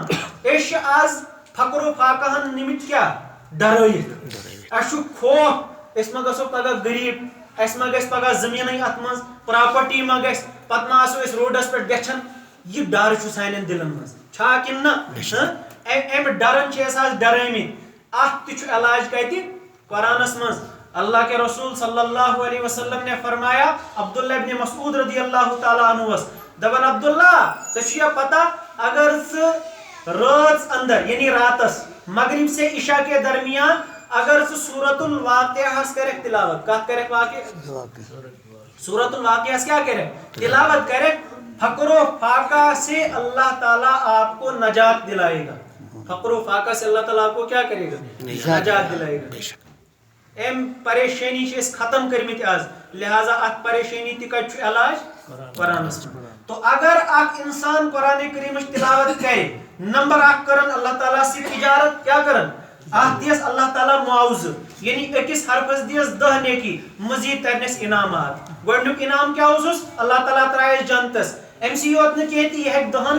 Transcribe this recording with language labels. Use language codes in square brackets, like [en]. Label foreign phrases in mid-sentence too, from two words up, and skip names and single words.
[ks] أسۍ چھِ آز فقر و فاقہن نِمٕتۍ کیٛاہ ڈرٲیِتھ اسہِ چھُ خوف أسۍ ما گژھو پگاہ غریٖب اسہِ ما گژھِ پگاہ زٔمیٖنٕے اتھ منٛز پراپرٹی ما گژھِ پتہٕ ما آسو أسۍ روڈس پٮ۪ٹھ گژھان یہِ ڈر چھُ سانٮ۪ن دلن منٛز چھا کِنہٕ نہ امہِ ڈرن چھِ أسۍ آز ڈرٲمٕتۍ اتھ تہِ چھُ علاج کتہِ قرآنس منٛز [ur] اللہ کے رسول صلی اللہ علیہ وسلم نے فرمایا [ks] عبداللہ ابن مسعود رضی اللہ تعالیٰ عنہس دپان عبداللہ ژےٚ چھُیا پتہ اگر ژٕ رٲژ اندر یعنی راتس [ur] مغرب سے عشاء کے درمیان [ks] اگر ژٕ سورت الواقعہس کرکھ تلاوت کتھ کرکھ واقع سورت الواقعہس کیا کرکھ تلاوت کرکھ [ur] فقر و فاقہ سے اللہ تعالیٰ آپ کو نجات دلائے گا [ks] فقر و فاقہ سے اللہ تعالیٰ آپ کو کیا کرے گا نجات دلائے گا ایم پریشانی چھِ أسۍ ختم کٔرمٕتۍ آز لہذا اتھ پریشانی تہِ کتہِ چھُ علاج قرآنس تو اگر اکھ انسان قرآن کریٖمٕچ تلاوت کرِ نمبر اکھ کرن اللہ تعالیٰ سۭتۍ تجارت کیا کرن اتھ دِیس اللہ تعالیٰ معاوضہٕ یعنی أکِس حرفس دِیس 10 نیکی مزید ترنس انعامات گۄڈنیُک انعام کیٛاہ اوسُس اللہ تعالیٰ ترایس جنتس أمۍ سٕے یوت نہٕ کینٛہہ تہِ یہِ ہیٚکہِ